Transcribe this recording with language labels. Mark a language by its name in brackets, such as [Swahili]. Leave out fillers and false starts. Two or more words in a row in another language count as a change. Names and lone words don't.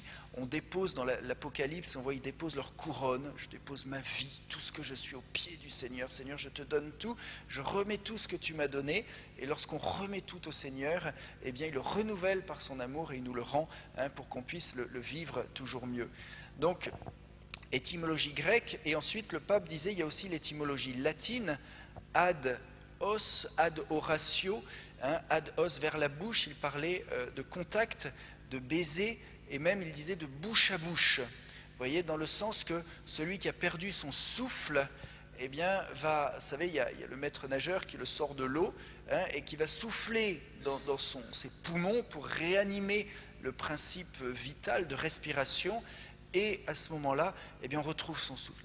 [French] On dépose dans l'Apocalypse, on voit, ils déposent leur couronne, je dépose ma vie, tout ce que je suis au pied du Seigneur. Seigneur, je te donne tout, je remets tout ce que tu m'as donné. Et lorsqu'on remet tout au Seigneur, eh bien, il le renouvelle par son amour et il nous le rend pour qu'on puisse le vivre toujours mieux. Donc, étymologie grecque, et ensuite le pape disait, il y a aussi l'étymologie latine, [Latin] ad os, ad oratio, ad os, [French] vers la bouche, il parlait de contact, de baiser, et même il disait de bouche à bouche. Vous voyez, dans le sens que celui qui a perdu son souffle, eh bien, vous savez, il y a le maître nageur qui le sort de l'eau, et qui va souffler dans ses poumons pour réanimer le principe vital de respiration, et à ce moment-là, eh bien, on retrouve son souffle.